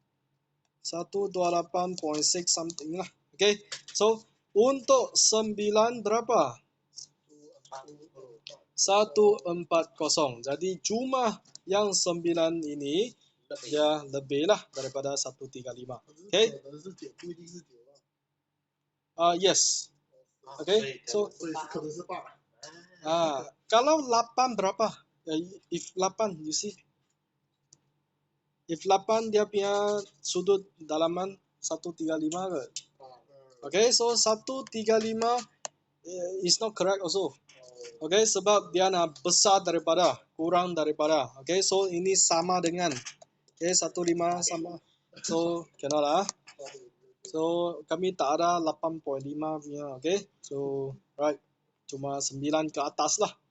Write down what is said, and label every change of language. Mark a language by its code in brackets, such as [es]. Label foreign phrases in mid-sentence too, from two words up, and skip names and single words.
[ms] 128.6 something lah. [en] Okay, so [ms] untuk 9 berapa? 140. Jadi cuma yang 9 ini dia lebih lah daripada 135. [en] Okay? Yes. Okay. So [zh] 所以是可能是8。 [ms] kalau 8 berapa? [en] If 8 you see. [ms] If 8 dia punya sudut dalaman 135 ke? [en] Okay, so 135 is not correct also. [ms] Okay, sebab dia nak besar daripada, kurang daripada. [en] Okay, so [ms] ini sama dengan. Okay, 15 sama. [en] So, cannot [ms] lah. So, kami tak ada 8.5 punya. [en] Okay, so, right. [ms] Cuma 9 ke atas lah.